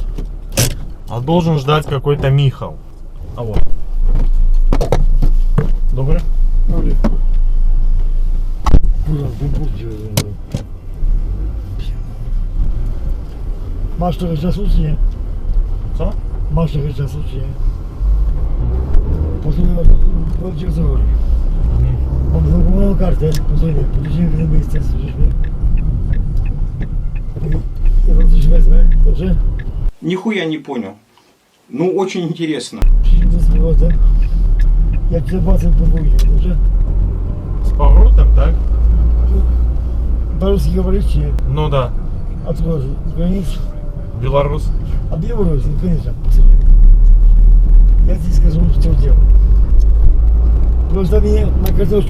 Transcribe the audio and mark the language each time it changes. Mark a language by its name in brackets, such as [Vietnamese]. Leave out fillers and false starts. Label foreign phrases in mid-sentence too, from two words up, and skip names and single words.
[Russian] А должен ждать какой-то Михал. А вот. [Ukrainian] Добре? Добре. [Polish] Masz trochę czasu, czy nie? Co? Masz trochę czasu, czy nie? Posłuchaj, powiedz o co chodzi. Mam zakupowaną kartę, posłuchaj, powiedziałem w jedno miejsce, słyszysz mnie? Ja tam coś wezmę, dobrze? [Russian] Нихуя не понял. Ну, очень интересно. [Polish] Przyjdę z powrotem. Jak ci zapłacę, podwójnie, dobrze? [Russian] С поворотом, так? По-русски говоришь, чи нет? Ну да. Откуда? С границ? Белорус. А Беларусь, ну, конечно. Я тебе скажу, что делать. Просто мне на картошке